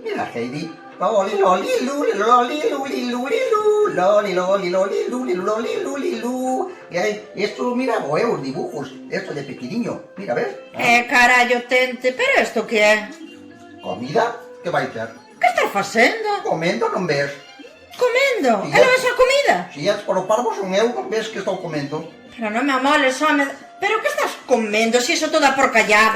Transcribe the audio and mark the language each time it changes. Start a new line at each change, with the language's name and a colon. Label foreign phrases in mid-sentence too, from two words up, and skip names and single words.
Galician: loli, loli, luli, loli, luli, luli, lu, loli, loli, loli, luli, loli, luli, lu. Y ahí, esto, mira, os dibujos, esto de pequeniño, mira, ¿ves? Carallo, tente, pero esto que é? Comida, que vai ter? Que estás facendo? Comendo, non ves? Comendo? Sí, E levas a comida? Si és por o parvo son eu, non ves que estou comendo? Pero non me amoles, home. Pero que estás comendo se iso toda porcalladas?